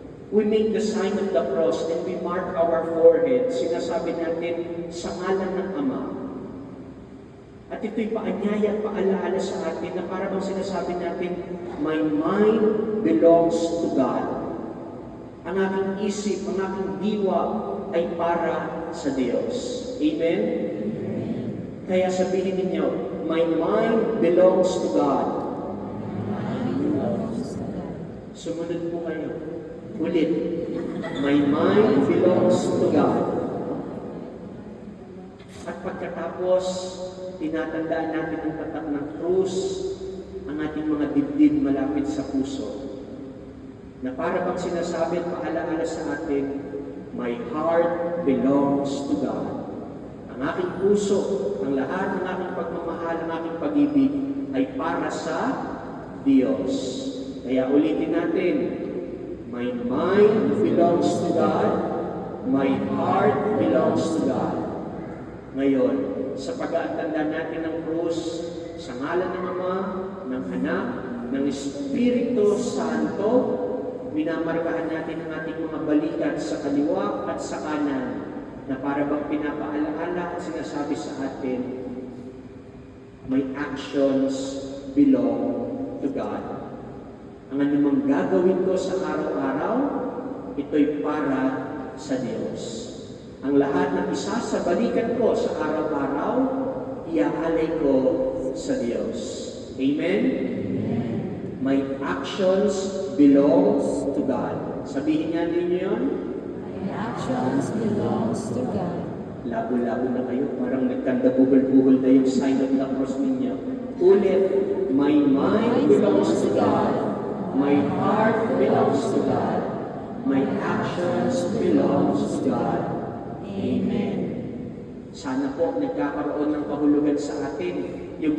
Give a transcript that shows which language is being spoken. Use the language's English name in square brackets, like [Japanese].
[English] We make the sign of the cross and we mark our forehead. [Filipino] Sinasabi natin sa ngalan ng Ama. At ito'y paanyaya at paalaala sa atin na para bang sinasabi natin, [English] my mind belongs to God. [Filipino] Ang aking isip, ang aking diwa ay para sa Diyos. [English] Amen? [Filipino] Kaya sabihin ninyo, [English] my mind belongs to God. [Filipino] Sumunod po kayo. Ulit. [English] My mind belongs to God. [Filipino] At pagkatapos, tinatandaan natin ang tatak ng krus, ang ating mga dibdib malapit sa puso. Na para bang sinasabi at paalaala sa atin, [English] my heart belongs to God. [Filipino] Ang aking puso, ang lahat ng aking pagmamahal, ang aking pag-ibig ay para sa Diyos. Kaya ulitin natin, [English] my mind belongs to God, my heart belongs to God. [Filipino] Ngayon, sa pag-aantanda natin ng krus, sa ngalan ng Ama, ng Anak, ng Espiritu Santo, minamarkahan natin ang ating mga balikat sa kaliwa at sa kanan, na para bang pinapaalaala at sinasabi sa atin, [English] my actions belong to God. [Filipino] Ang anumang gagawin ko sa araw-araw, ito'y para sa Diyos. Ang lahat ng isasabalikan ko sa araw-araw, iaalay ko sa Diyos. Amen? Amen. [English] My actions belong to God. [Filipino] Sabihin niya ninyo yun? [English] My actions belongs to God. [Filipino] Labo-labo na kayo, parang nagkanda-buhol-buhol na yung sign of the cross ninyo. [English] Ulit, my mind belongs to God. My heart belongs to God. My actions belongs to God. [Filipino] Amen. Sana po nagkakaroon ng kahulugan sa atin yung